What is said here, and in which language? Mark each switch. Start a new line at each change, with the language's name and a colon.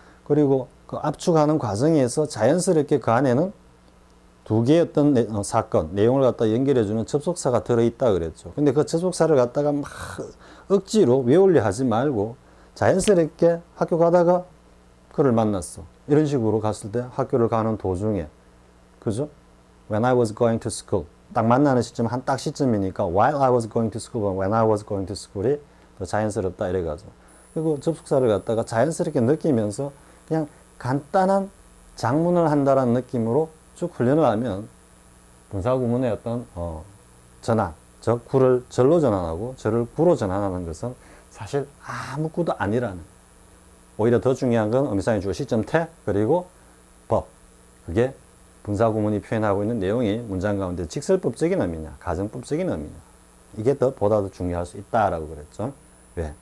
Korean: 그리고 그 압축하는 과정에서 자연스럽게 그 안에는 두 개의 어떤 사건, 내용을 갖다 연결해주는 접속사가 들어있다 그랬죠. 근데 그 접속사를 갖다가 막 억지로 외우려 하지 말고 자연스럽게 학교 가다가 그를 만났어. 이런 식으로 갔을 때 학교를 가는 도중에, 그죠?
English: When I was going to school.
Korean: 딱 만나는 시점 한 딱 시점이니까
English: while I was going to school, when I was going to school
Korean: 이 더 자연스럽다 이래가지고. 그리고 접속사를 갖다가 자연스럽게 느끼면서 그냥 간단한 장문을 한다라는 느낌으로 쭉 훈련을 하면 분사구문의 어떤 전환, 즉 구를 절로 전환하고 절을 구로 전환하는 것은 사실 아무 구도 아니라는, 오히려 더 중요한 건 의미상의 주어 시점 태 그리고 법, 그게 분사구문이 표현하고 있는 내용이 문장 가운데 직설법적인 의미냐 가정법적인 의미냐, 이게 보다 더 중요할 수 있다라고 그랬죠. 왜?